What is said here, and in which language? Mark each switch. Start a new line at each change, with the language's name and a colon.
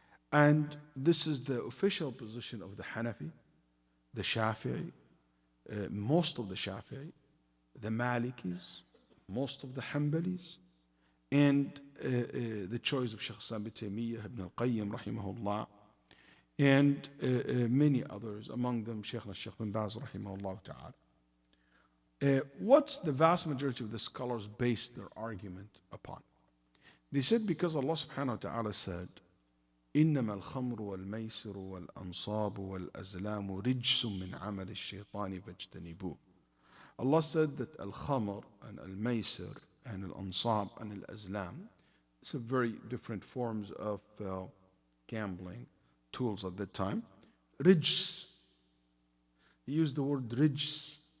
English: And this is the official position of the Hanafi, the Shafi'i, most of the Shafi'i, the Malikis, most of the Hanbalis, and the choice of Shaykh Islam ibn Taymiyyah, Ibn al-Qayyim, rahimahullah, and many others, among them Shaykh bin Baz, rahimahullah ta'ala. What's the vast majority of the scholars based their argument upon? They said because Allah subhanahu wa ta'ala said,
Arabic: إنما الخمر والميسر والأنصاب والأزلام رجس من عمل الشيطان فاجتنبوه.
English: Allah said that al-khamr and al-maysir and al-ansab and al-azlam, it's a very different forms of gambling tools at that time. Rijs, he used the word rijs.